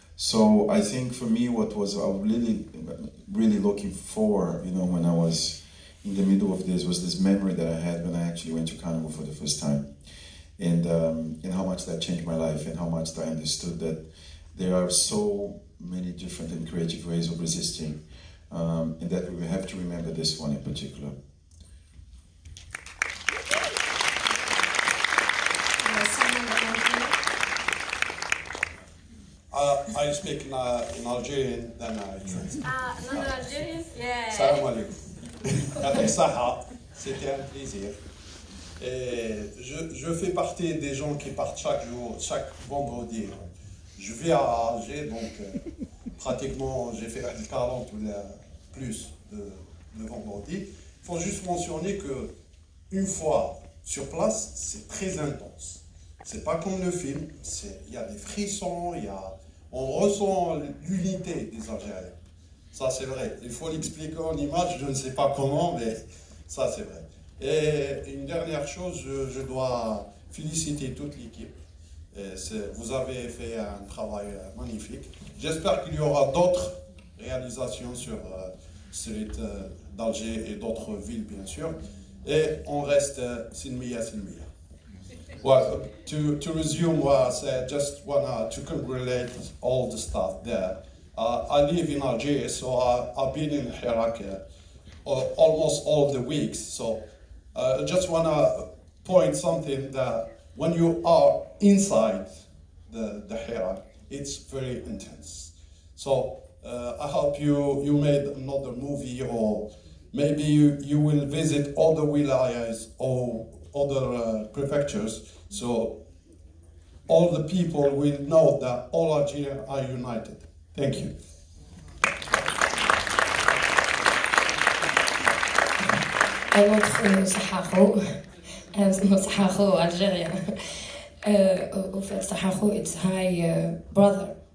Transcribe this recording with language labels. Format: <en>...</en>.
<en>So I think for me, what was I was really looking for, you know, when I was in the middle of this, was this memory that I had when I actually went to Carnival for the first time, and how much that changed my life, and how much I understood that there are so many different and creative ways of resisting, and that we have to remember this one in particular. I speak in Algerian, then I translate. Non Algerian? Yeah.</en> <ar>Salam alaikum. Yatik Saha,</ar> <fr>c'était un plaisir. Et je fais partie des gens qui partent chaque jour, chaque vendredi. Je vis à Alger, donc pratiquement j'ai fait 40 ou plus de vendredi. Il faut juste mentionner que une fois sur place, c'est très intense. C'est pas comme le film, il y a des frissons, on ressent l'unité des Algériens. Ça c'est vrai. Il faut l'expliquer en image, je ne sais pas comment, mais ça c'est vrai. Et une dernière chose, je dois féliciter toute l'équipe. Vous avez fait un travail magnifique. J'espère qu'il y aura d'autres réalisations sur celui d'Alger et d'autres villes, bien sûr. Et on reste Silmiya.</fr> <en>Well, to resume what I said, just want to congratulate all the staff there. I live in Alger, so I've been in Hirak almost all the weeks. So I just want to point something that when you are inside the Hirak, it's very intense. So I hope you made another movie, or maybe you will visit other wilayas or other prefectures, so all the people will know that all Algerians are united. Thank you.</en> <fr>Un autre Saharo, Saharo algérien. Au fait,</fr> <en>Saharo, it's my brother.</en>